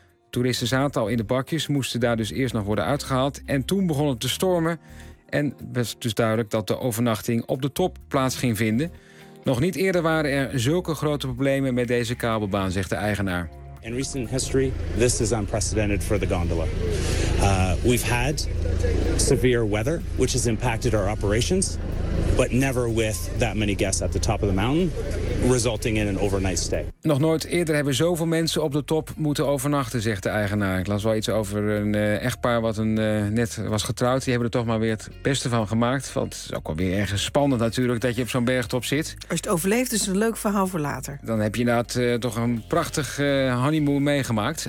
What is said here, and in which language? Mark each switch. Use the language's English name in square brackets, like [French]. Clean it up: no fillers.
[Dutch] Toeristen zaten al in de bakjes, moesten daar dus eerst nog worden uitgehaald. En toen begon het te stormen en werd dus duidelijk dat de overnachting op de top plaats ging vinden. Nog niet eerder waren er zulke grote problemen met deze kabelbaan, zegt de eigenaar. [English] In recent history, this is unprecedented for the gondola. We've had severe weather, which has impacted our operations, but never with that many guests at the top of the mountain, resulting in an overnight stay. [Dutch] Nog nooit eerder hebben zoveel mensen op de top moeten overnachten, zegt de eigenaar. Ik las wel iets over een echtpaar wat net was getrouwd. Die hebben er toch maar weer het beste van gemaakt. Want het is ook wel weer erg spannend natuurlijk dat je op zo'n bergtop zit. Als je het overleeft, is het een leuk verhaal voor later. Dan heb je inderdaad toch een prachtig honeymoon meegemaakt.